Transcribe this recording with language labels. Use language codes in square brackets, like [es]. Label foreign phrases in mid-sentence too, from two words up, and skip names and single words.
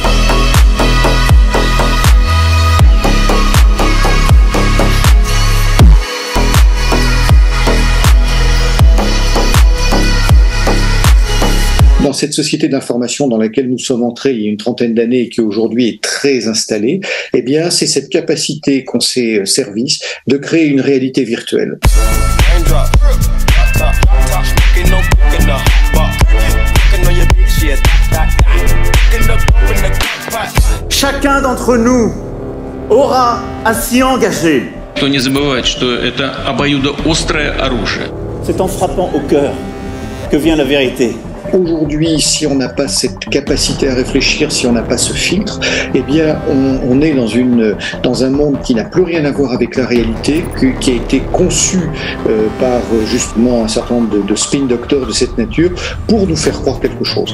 [fr] Dans cette société d'information dans laquelle nous sommes entrés il y a une trentaine d'années et qui aujourd'hui est très installée, eh bien, c'est cette capacité qu'ont ces services de créer une réalité virtuelle. Chacun d'entre nous aura à s'y engager. [ru] Не забывать, что это обоюдоострое оружие. [fr] C'est en frappant au cœur que vient la vérité. Aujourd'hui, si on n'a pas cette capacité à réfléchir, si on n'a pas ce filtre, eh bien, on est dans un monde qui n'a plus rien à voir avec la réalité, qui a été conçu par justement un certain nombre de [en] spin doctors [fr] de cette nature pour nous faire croire quelque chose.